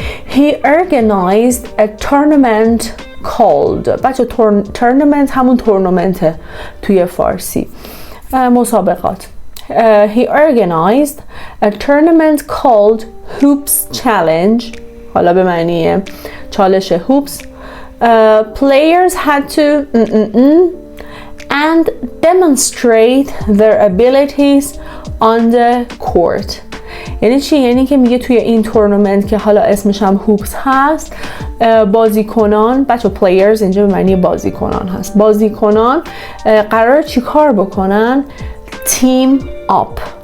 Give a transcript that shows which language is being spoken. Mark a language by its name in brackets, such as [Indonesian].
[English] He organized a tournament called. [Persian] بچه tournament همون تورنمنته توی فارسی، مسابقات. [English] He organized a tournament called Hoops Challenge. [Persian] حالا به معنی چالش هوپس. [English] Players had to and demonstrate their abilities on the court. [Persian] یعنی چی؟ یعنی که میگه توی این تورنمنت که حالا اسمش هم هوپس هست، بازیکنان، بچه players اینجا به معنی بازیکنان هست، بازیکنان قرار چی کار بکنن؟ team up.